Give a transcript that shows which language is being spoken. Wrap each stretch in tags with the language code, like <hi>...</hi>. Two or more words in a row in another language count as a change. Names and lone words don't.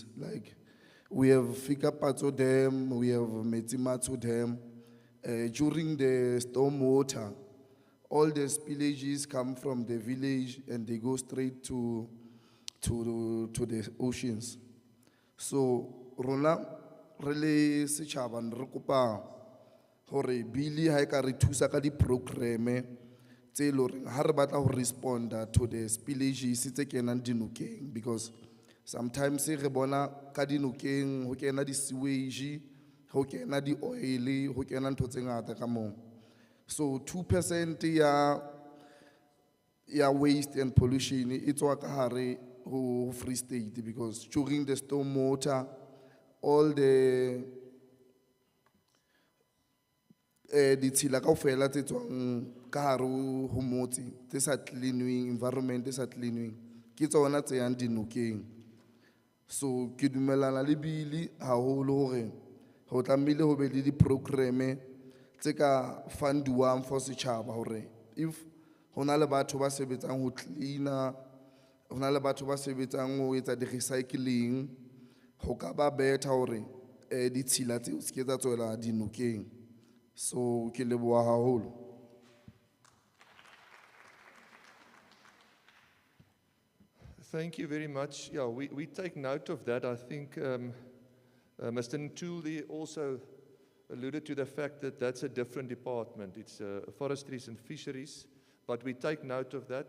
<en>Like we have Fikapato Dam, we have Metimato Dam. During the storm water, all the spillages come from the village and they go straight to the oceans. So,</en> <st>rona rele setjhaba re kopa hore bili ha e ka re thusa ka di programme tse le hore ha re batla ho responda</st> <en>to the spillages</en> <st>tse kenang dinokeng,</st> <en>because sometimes</en> <st>re bona ka dinokeng ho kena di sewage, ho kena di oil, ho kena ntho tse ngata ka moo. So 2% ya</st> <en>waste and pollution it's</en> <st>wa ka hare ho Free State,</st> <en>because during the storm water all the</en> <st>ditshila kaofela tse tswang ka hare ho motse tse sa cleanweng, environment tse sa cleanweng ke tsona tse yang dinokeng. So ke dumelana le bili haholo hore ho tlamehile ho be le di programme tse ka fundiwang for setjhaba hore if hona le batho ba sebetsang ho cleaner, hona le batho ba sebetsang ho etsa di recycling, ho ka ba better hore ditshila tseo se ke tsa tswela dinokeng. So ke leboha haholo.</st> <en>Thank you very much. Yeah, we take note of that. I think Mr. Ntuli also alluded to the fact that that's a different department. It's forestries and fisheries, but we take note of that.</en>